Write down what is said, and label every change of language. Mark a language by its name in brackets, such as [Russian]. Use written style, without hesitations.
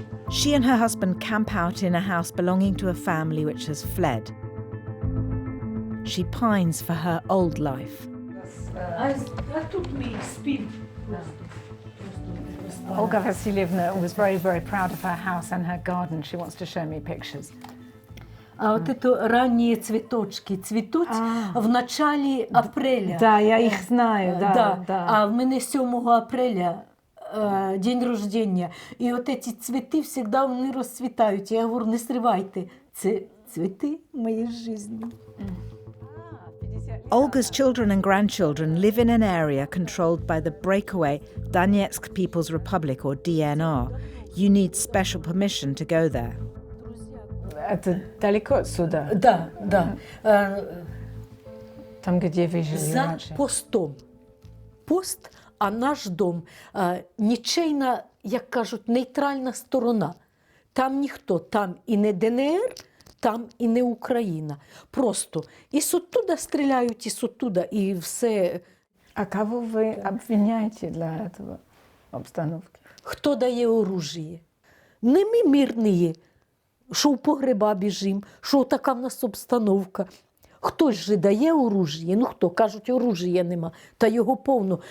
[English] She and her husband camp out in a house belonging to a family which has fled. She pines for her old life. [Ukrainian] А тут ми спим. [English] Olga Vasilievna was very, very proud of her house and her garden. She wants to show me pictures. [Russian] А вот это ранние цветочки цветуть в начале апреля. Да, я их знаю, Да. да. [Ukrainian] А в мене [Russian] 7 апреля день рождения. [Ukrainian] І от ці цвіти завжди вони розцвітають. Я говорю, не сривайте. Це цвіти моєї житті. [English] Olga's children and grandchildren live in an area controlled by the breakaway Donetsk People's Republic, or DNR. You need special permission to go there. [Russian] Это далеко отсюда? Да. Там, где вы жили За раньше? постом. [Ukrainian] Пост, а наш дом нічейна, як кажуть, нейтральна сторона. Там ніхто, там і не ДНР, там і не Україна. Просто і оттуда стріляють, і оттуда, і все. [Russian] А кого вы обвиняете для этого обстановки? [Ukrainian] Хто дає оружие? Не ми мирні, що в погреба біжим, що така в нас обстановка. Хтось же дає оружие? Ну хто? Кажуть, оружия нема, та його повно.